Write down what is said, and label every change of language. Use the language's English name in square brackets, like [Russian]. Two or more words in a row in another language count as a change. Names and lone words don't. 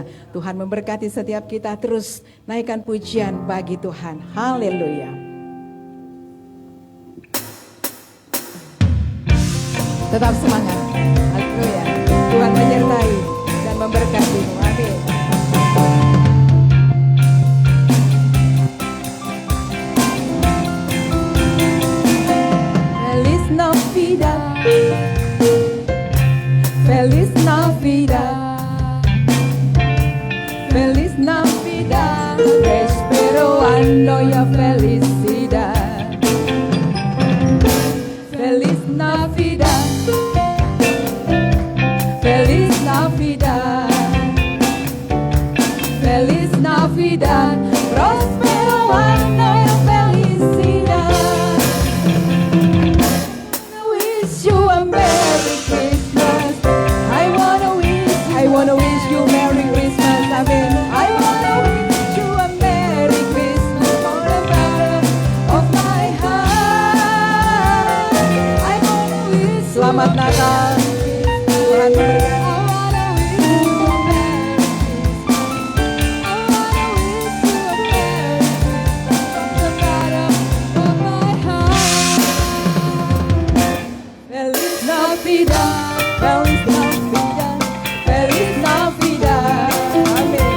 [Indonesian] Tuhan memberkati setiap kita. Terus naikkan pujian bagi Tuhan. Haleluya. Tetap semangat. Haleluya. Tuhan menyertai dan memberkatimu. Amin. [Spanish] Feliz Navidad. Feliz Navidad. Feliz Navidad. Esperando ya felicidad. Feliz Navidad. Feliz Navidad. Feliz Navidad. Prospero año ya felicidad. [English] I wish you a Merry Christmas. I wanna wish you Merry Christmas. Amen. I wanna wish you a Merry Christmas from the bottom of my heart. I wanna wish [Indonesian] Selamat Natal. Tuhan memberkati. [Spanish] Feliz Navidad, Feliz Navidad, Amen.